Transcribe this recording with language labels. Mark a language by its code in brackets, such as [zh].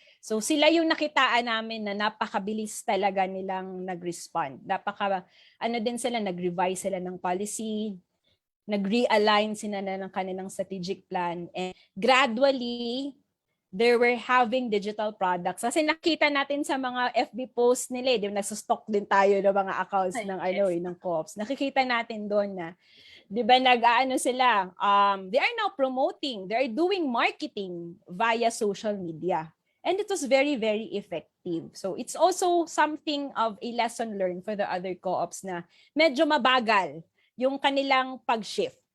[tl] So sila yung nakitaan namin na napakabilis talaga nilang nag-respond. Din sila, nag-revise sila ng policy, nag-realign sila na ng kanilang strategic plan, [en] and gradually they were having digital products. [tl] Kasi nakita natin sa mga FB posts nila, di ba, nagsustock din tayo ng mga accounts ng ng co-ops. Nakikita natin doon na, di ba, sila, [en] they are now promoting, they are doing marketing via social media. And it was very, very effective. So it's also something of a lesson learned for the other co-ops [tl] na medyo mabagal yung kanilang pag-shift.